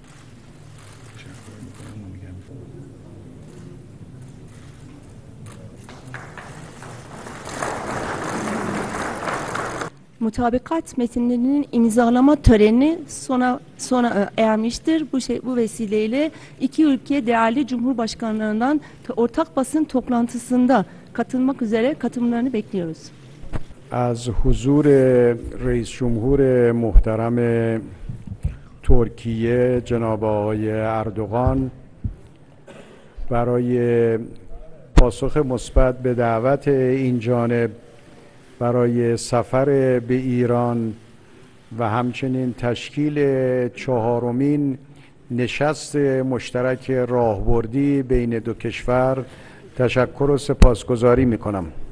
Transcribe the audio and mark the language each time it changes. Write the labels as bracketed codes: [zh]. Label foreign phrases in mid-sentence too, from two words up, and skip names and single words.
[tr] Mutabakat metinlerinin imzalama töreni sona ermiştir. Bu vesileyle iki ülke değerli cumhurbaşkanlarından ortak basın toplantısında katılmak üzere katılımlarını bekliyoruz. [fa] از حضور رئیس جمهور محترم ترکیه جناب آقای اردوغان برای پاسخ مثبت به دعوت این جانب برای سفر به ایران و همچنین تشکیل 4مین نشست مشترک راهبردی بین دو کشور تشکر و سپاسگزاری می‌کنم.